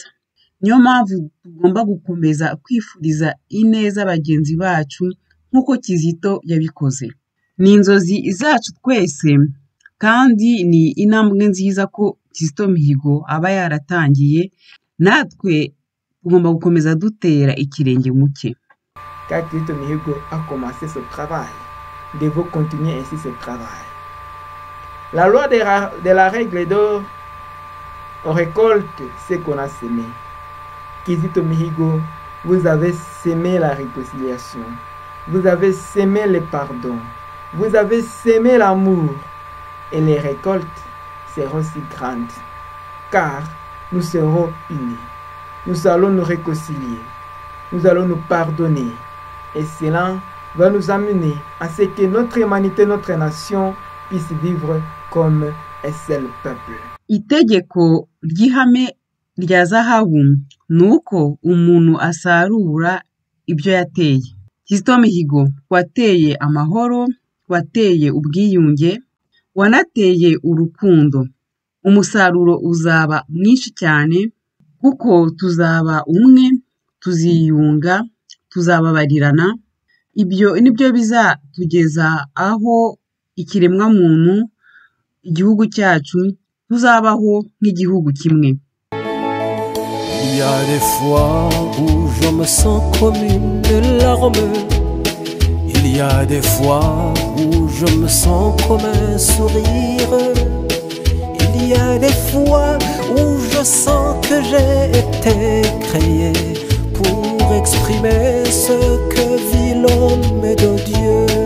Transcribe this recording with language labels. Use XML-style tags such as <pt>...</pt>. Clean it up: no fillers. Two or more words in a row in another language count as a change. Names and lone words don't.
<rw>Niyo mpamvu tugomba gukomeza kwifuriza ineza bagenzi bacu nk'uko Kizito yabikoze. Ni inzozi zacu twese, kandi ni intambwe nziza ko Kizito Mihigo aba yaratangiye, natwe tugomba gukomeza dutera ikirenge mu cye.</rw> <fr>Quand Kizito Mihigo a commencé ce travail, nous devons continuer ainsi ce travail. La loi de la règle d'or, on récolte ce qu'on a semé. Kizito Mihigo, vous avez semé la réconciliation, vous avez semé le pardon, vous avez semé l'amour, et les récoltes seront si grandes, car nous serons unis. Nous allons nous réconcilier, nous allons nous pardonner, et cela va nous amener à ce que notre humanité, notre nation puisse vivre comme un seul peuple.</fr> <rw>Itegeko ry'ihame rya zahabu ni uko umuntu asarura ibyo yateye. Kizito Mihigo, wateye amahoro, wateye ubwiyunge, wanateye urukundo. Umusaruro uzaba mwinshi cyane, kuko tuzaba umwe, tuziyunga, tuzababarirana. Ibyo nibyo bizatugeza aho ikiremwa muntu, igihugu cyacu tuzabaho nk'igihugu kimwe.</rw> <fr>Il y a des fois où je me sens comme une larme. Il y a des fois où je me sens comme un sourire. Il y a des fois où je sens que j'ai été créé pour exprimer ce que vit l'homme de Dieu.</fr>